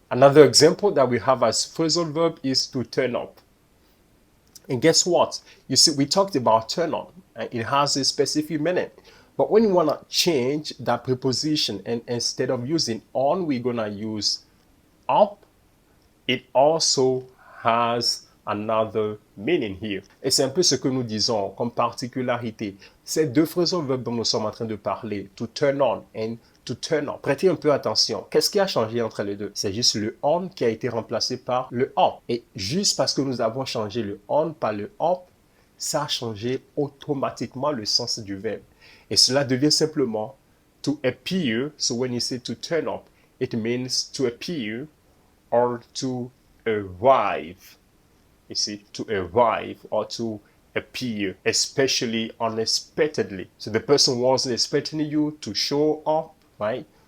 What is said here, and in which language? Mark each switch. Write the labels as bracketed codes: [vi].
[en] Another example that we have as phrasal verb is to turn up. And guess what? You see, we talked about turn on. It has a specific meaning. But when you want to change that preposition, and instead of using on, we're going to use up, it also has another meaning here. [fr] Et c'est un peu ce que nous disons comme particularité. Ces deux phrasal verbs dont nous sommes en train de parler, [en] to turn on and to turn off. [fr] Prêtez un peu attention. Qu'est-ce qui a changé entre les deux? C'est juste le on qui a été remplacé par le off. Et juste parce que nous avons changé le on par le off, ça a changé automatiquement le sens du verbe. Et cela devient simplement [en] to appear. So when you say to turn up, it means to appear or to arrive. You see, to arrive or to appear, especially unexpectedly. So the person wasn't expecting you to show up, right?